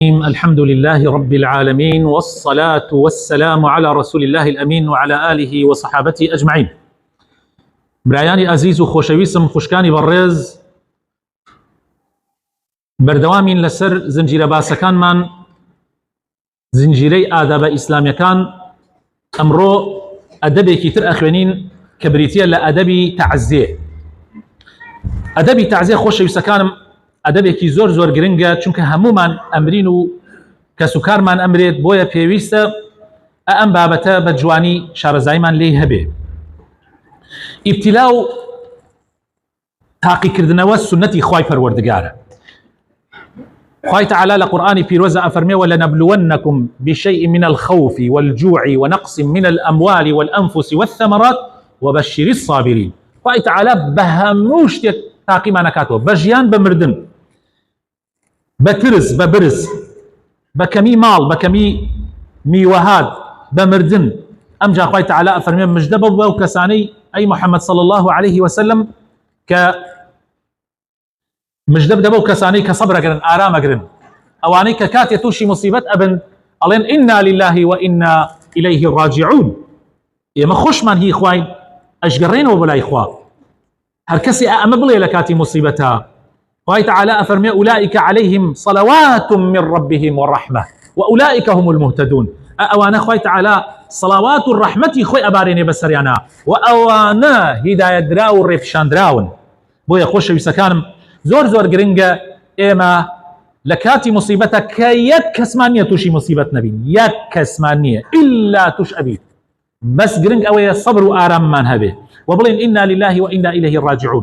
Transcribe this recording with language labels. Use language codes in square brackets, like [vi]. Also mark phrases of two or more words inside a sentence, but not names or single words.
[ar] الحمد لله رب العالمين، والصلاة والسلام على رسول الله الأمين وعلى آله وصحابته أجمعين. [ckb] برایانی عزیز و خۆشەویستم، خوشکانی بەڕێز، بەردەوامین لەسەر زنجیرە باسەکانمان، زنجیرەی ئادابە ئیسلامیەکان. ئەمڕۆ ئەدەبێکی تر ئەخوێنین کە بریتیە لە ئەدەبی تەعزیە. ئەدەبی تەعزیە خۆشەویستەکانم ئەدەبێکی زۆر زۆر گرنگە، چونکە هەمومان ئەمرین و کەسوکارمان ئەمرێت، بۆیە پێویستە ئەم بابەتە بە جوانی شارەزاییمان لێی هەبێ. ئیبتیلا و تاقیکردنەوە سنەتی خوای پەروەردگارە. خوای تەعالا لە قورئانی پیرۆزە ئەفەرمێ: [ar] وَلَنَبْلُوَنَّكُمْ بِشَيْءٍ مِنَ الْخَوْفِ وَالْجُوعِ وَنَقْصٍ مِنَ الْأَمْوَالِ وَالْأَنْفُسِ وَالثَّمَرَاتِ وَبَشِّرِ الصَّابِرِينَ. [ckb] خوای تەعالا بە هەموو شتێک تاقیمان ئەکاتەوە، بە ژیان، بە مردن، بە ترس، بە برس، بە کەمی ماڵ، بە کەمی میوەهات، بە مردن. ئەمجا خوای تەعالا ئەفەرمێ: مژدە بە ئەو کەسانەی ئەی محەممەد [ar] صلی الله عليه وسلم [ckb] کە مژدە بدە بەو کەسانەی کە سەبرەگرن، ئارامەگرن، ئەوانەی کە کاتێ تووشی مصیبەت ئەبن ئەڵێن [ar] ئینا لله وئینا ئیلەیه ڕاجعون. [ckb] ئێمە خۆشمان هی خوین، ئەشگەڕێنەوە بەلای خوا. هەر کەسی ئەمە بڵێ لە کاتی مصیبەتە، خوای تەعالا ئەفەرمێ: [ar] ئولئیک عەلەیهم صەلەوات من ربهم وڕەحمە وئولئیک هم المهتدون. [ckb] ئەوانە خوای تەعالا سەڵاوات و ڕەحمەتی خۆی ئەبارێنێ بەسەریانە، و ئەوانە هیدایەت درا و ڕێپیشاندراون. بۆیە خۆشەویستەکانم، زۆر زۆر گرنگە ئێمە لە کاتی مصیبەتە کە یەک کەسمان نییە تووشی مصیبەت نەبین، یەک کەسمان نییە ئیلا توش ئەبیت، بەس گرنگ ئەوەیە سەبر و ئاراممان هەبێ و بڵێن [ar] ئینا لله وئینا ئیلەیه ڕاجعون.